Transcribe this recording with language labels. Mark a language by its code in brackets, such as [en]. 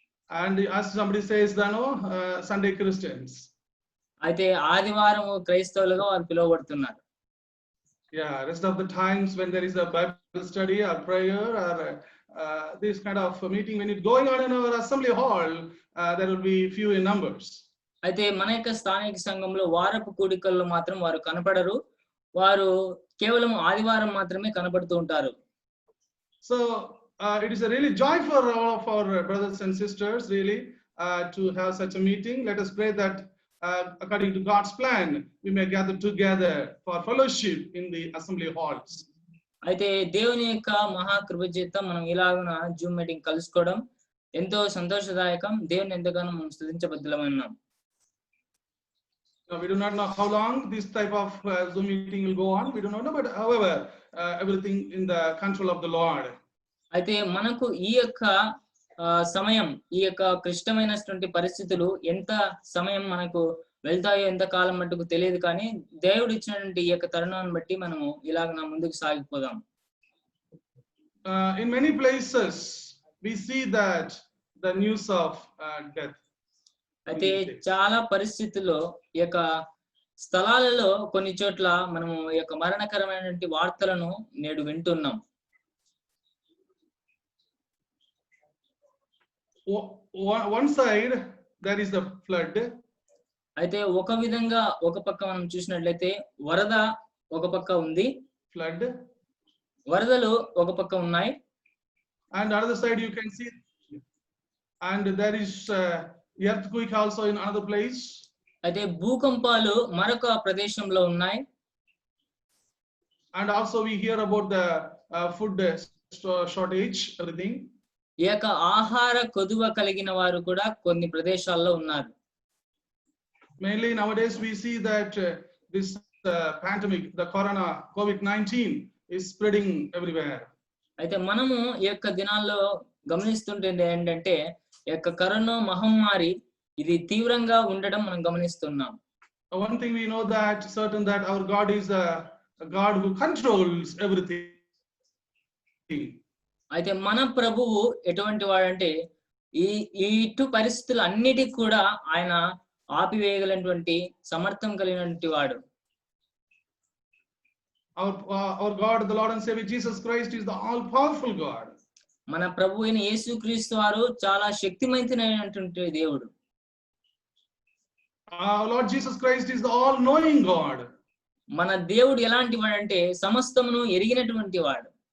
[en] And as somebody says, Sunday Christians. [te] అయితే ఆదివారం క్రైస్తవులుగా వారు పిలువబడుతున్నారు. [en] Yeah, rest of the times when there is a Bible study or prayer or this kind of meeting, when it's going on in our assembly hall, there will be few in numbers. [te] అయితే మన యొక్క స్థానిక సంఘంలో వారపు కూడికల్లో మాత్రం వారు కనపడరు, వారు కేవలం ఆదివారం మాత్రమే కనపడుతూ ఉంటారు. [en] So it is a really joy for all of our brothers and sisters really to have such a meeting. Let us pray that according to God's plan we may gather together for fellowship in the assembly halls. [te] అయితే దేవుని యొక్క మహాకృప చేత మనం ఇలాగున Zoom meeting కలుసుకోవడం ఎంతో సంతోషదాయకం. దేవుని ఎంతగానో మనం స్తుతించబద్ధులమై ఉన్నాం. [en] We do not know how long this type of Zoom meeting will go on. We do not know, but however, everything in the control of the Lord. [te] అయితే మనకు ఈ యొక్క సమయం, ఈ యొక్క క్లిష్టమైనటువంటి పరిస్థితులు ఎంత సమయం మనకు వెళ్తాయో ఎంత కాలం మట్టుకు తెలియదు, కానీ దేవుడు ఇచ్చినటువంటి ఈ యొక్క తరుణాన్ని బట్టి మనము ఇలాగ ముందుకు సాగిపోదాం. [en] In many places we see that the news of death. [te] అయితే చాలా పరిస్థితుల్లో ఈ యొక్క స్థలాలలో కొన్ని చోట్ల మనము ఈ యొక్క మరణకరమైనటువంటి వార్తలను నేడు వింటున్నాం. [en] One side there is the flood. [te] అయితే ఒక విధంగా ఒక పక్క మనం చూసినట్లయితే వరద ఒక పక్క ఉంది, [en] flood, [te] వరదలు ఒక పక్క ఉన్నాయి. [en] and other side you can see, and there is earthquake also in another place. [te] అయితే భూకంపాలు మరొక ప్రదేశంలో ఉన్నాయి. [en] And also we hear about the food shortage, everything. [te] ఈ యొక్క ఆహార కొదువ కలిగిన వారు కూడా కొన్ని ప్రదేశాల్లో ఉన్నారు. [en] Mainly nowadays we see that this pandemic, the corona COVID-19 is spreading everywhere. [te] అయితే మనము ఈ యొక్క దినాల్లో గమనిస్తుంటుంది ఏంటంటే ఈ యొక్క కరోనా మహమ్మారి ఇది తీవ్రంగా ఉండడం మనం గమనిస్తున్నాం. [en] One thing we know that certain that our God is a God who controls everything. [te] అయితే మన ప్రభువు ఎటువంటి వాడంటే ఈ ఇటు పరిస్థితులు అన్నిటికీ కూడా ఆయన ఆపివేయగలిగినటువంటి సమర్థం కలిగినటువంటి వాడు. [en] Our God, the Lord and Savior Jesus Christ, is the all-powerful God. [te] మన ప్రభు అయిన యేసుక్రీస్తు వారు చాలా శక్తిమంతుడైనటువంటి దేవుడు. [en] Our Lord Jesus Christ is the all-knowing God. [te] మన దేవుడు ఎలాంటి వాడంటే సమస్తమును ఎరిగినటువంటి వాడు.